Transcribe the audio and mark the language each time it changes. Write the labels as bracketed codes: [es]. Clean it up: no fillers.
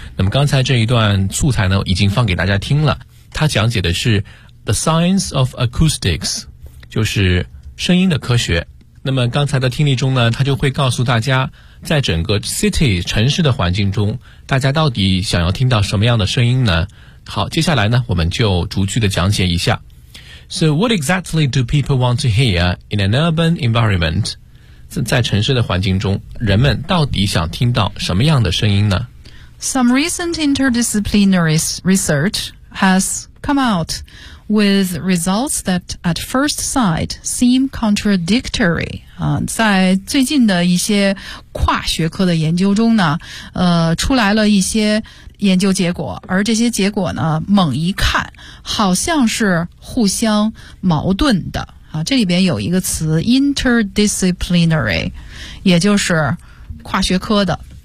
[zh] 那么刚才这一段素材呢，已经放给大家听了，它讲解的是 [en] The Science of Acoustics， [zh] 就是声音的科学。那么刚才的听力中呢，他就会告诉大家，在整个 city 城市的环境中，大家到底想要听到什么样的声音呢？好，接下来呢，我们就逐句的讲解一下。 [en] So what exactly do people want to hear in an urban environment? [zh] 在城市的环境中，人们到底想听到什么样的声音呢？ [en] Some recent interdisciplinary research has come out with results that at first sight seem contradictory. [zh] 在最近的一些跨学科的研究中呢，出来了一些研究结果，而这些结果呢，猛一看好像是互相矛盾的啊。这里边有一个词 interdisciplinary， 也就是跨学科的。